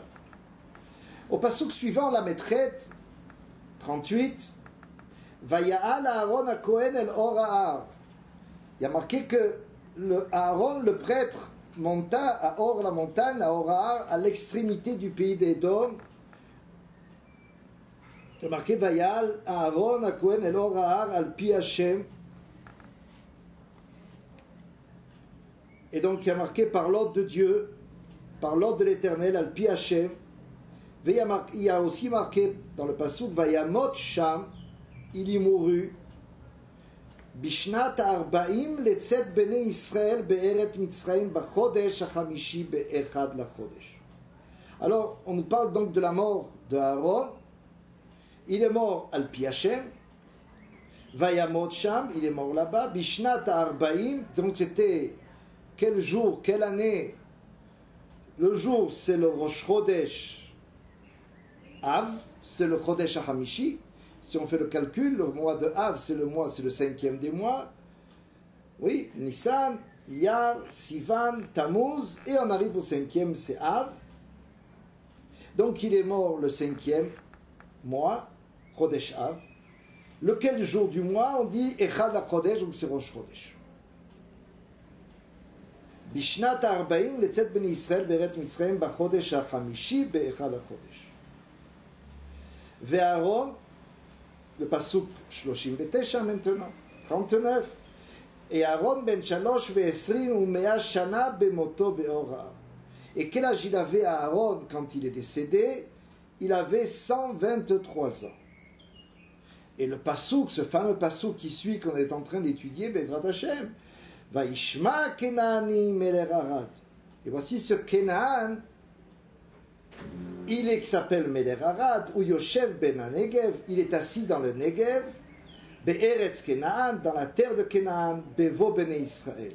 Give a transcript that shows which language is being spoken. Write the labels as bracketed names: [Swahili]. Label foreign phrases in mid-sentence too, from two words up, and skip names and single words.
[French] Au passouk suivant, la Maîtrette, 38, [Hebrew] ויעל אהרן הכהן אל הר ההר. [French] Il y a marqué que Aaron, le prêtre, monta à Or, la montagne, à [Hebrew] הר ההר, [French] à l'extrémité du pays d'Édom. Il y a marqué [Hebrew] ויעל אהרן הכהן אל הר ההר על פי השם. [French] Et donc il y a marqué par l'ordre de Dieu, par l'ordre de l'Éternel, [Hebrew] על פי השם. [French] Il y a aussi marqué dans le passouk [Hebrew] וימת שם, [French] il y mourut. [Hebrew] בשנת ארבעים לצאת בני ישראל בארץ מצרים בחודש החמישי באחד לחודש. [French] Alors, on nous parle donc de la mort de Aaron. Il est mort [Hebrew] על פי השם. וימת שם, [French] il est mort là-bas. [Hebrew] בשנת ארבעים, [French] donc c'était quel jour, quelle année? Le jour, c'est le [Hebrew] ראש חודש אב, [French] c'est le [Hebrew] חודש החמישי. [French] Si on fait le calcul, le mois de Av, c'est le 5e des mois. Oui, Nissan, Iyar, Sivan, Tammuz, et on arrive au 5e, c'est Av. Donc il est mort le 5e mois, [Hebrew] חודש אב. [French] Lequel jour du mois, on dit [Hebrew] אחד החודש, [French] donc c'est [Hebrew] ראש חודש. בשנת ארבעים, לצאת בני ישראל, בארץ מצרים, בחודש החמישי, באחד החודש. Ve'Aaron, [French] le passouk 39 maintenant, 39. [Hebrew] Et אהרן בן שלש ועשרים ומאה שנה במתו בהר ההר. [French] Et quel âge il avait à Aaron quand il est décédé? Il avait 123 ans. Et le passouk, ce fameux passouk qui suit, qu'on est en train d'étudier, [Hebrew] בעזרת השם, וישמע כנעני מלך ערד. [French] Et voici ce Kenaan, il s'appelle [Hebrew] מלך ערד, [French] ou [Hebrew] יושב בן נגב, [French] il est assis dans le Negev, [Hebrew] בארץ כנען, [French] dans la terre de Kenaan, [Hebrew] בבוא בני ישראל.